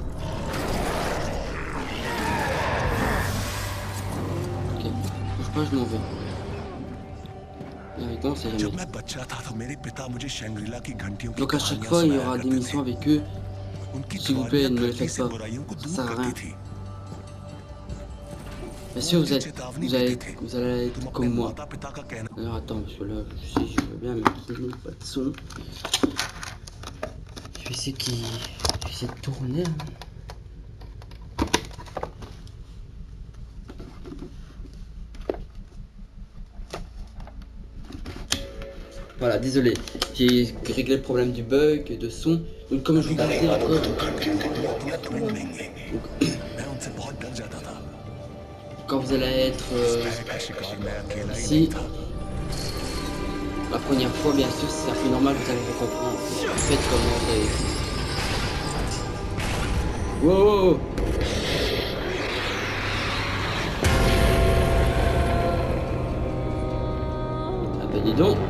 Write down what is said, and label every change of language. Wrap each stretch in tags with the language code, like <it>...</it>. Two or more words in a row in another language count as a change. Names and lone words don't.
<fr>Ok. Bouge pas, je m'en vais. Et avec moi, on sait</fr> <hi>जब</hi> <fr>jamais.</fr> <hi>मैं बच्चा था तो मेरे पिता मुझे शंग्रीला की घंटियों की</hi> <fr>Donc à chaque</fr> <hi>कहानियां</hi> <fr>fois, il y</fr> <hi>सुनाया</hi> <fr>aura des</fr> <hi>करते</hi> <fr>missions</fr> <hi>थे।</hi> <fr>avec eux.</fr> <hi>उनकी</hi> <fr>S'il vous plaît,</fr> <hi>कहानियां</hi> <fr>ne le</fr> <hi>धरती</hi> <fr>faites</fr> <hi>से</hi> <fr>pas.</fr> <hi>बुराइयों को</hi> <fr>Ça</fr> <hi>दूर</hi> <fr>sert à</fr> <hi>करती</hi> <fr>rien.</fr> <hi>थी।</hi> <fr>Bien sûr,</fr> <hi>मुझे चेतावनी देते थे।</hi> <fr>vous allez</fr> <hi>तुम</hi> <fr>être</fr> <hi>अपने</hi> <fr>comme moi.</fr> <hi>माता पिता का कहना</hi> <fr>Alors attends, parce que là, je sais, je veux bien, mais pas de son. Je vais essayer je vais essayer de tourner. Hein. Voilà, désolé, j'ai réglé le problème du bug, de son. Donc comme je vous disais encore,</fr> <hi>ढूंढ लेंगे। मैं उनसे बहुत डर जाता था।</hi> <fr>quand vous allez être</fr> <hi>पैर का शिकार मैं अकेला ही</hi> <fr>ici,</fr> <hi>नहीं था।</hi> <fr>la première fois, bien sûr, c'est un peu normal, vous allez comprendre. Faites comment wow, wow, wow. Ah bah dis donc.</fr>